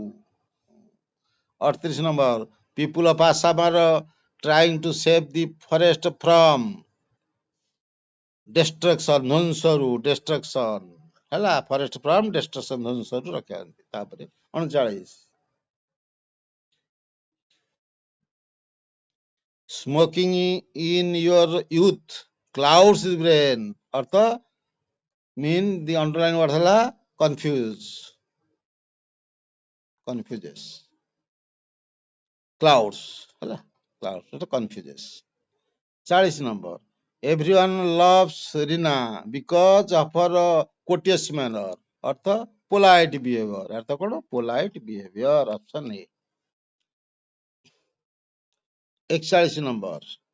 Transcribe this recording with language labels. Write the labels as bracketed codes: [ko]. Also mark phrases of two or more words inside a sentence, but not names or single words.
[en] 38 ନମ୍ବର, People of Assam are trying to save the forest from destruction, ଧ୍ୱଂସରୁ, ଡେଷ୍ଟ୍ରକ୍ସନ ହେଲା, forest from destruction, [or] ଧ୍ୱଂସରୁ ରକ୍ଷା। [en] ତାପରେ 39, smoking in your youth clouds brain, ଅର୍ଥ mean the underline word ହେଲା confuses, clouds ହେଲା, clouds এটা confuses। 40 ନମ୍ବର, everyone loves Rina because of her courteous manner, ଅର୍ଥ polite behavior, [or] ଅର୍ଥ କଣ, [en] polite behavior। option A. [or] 41 ନମ୍ବର,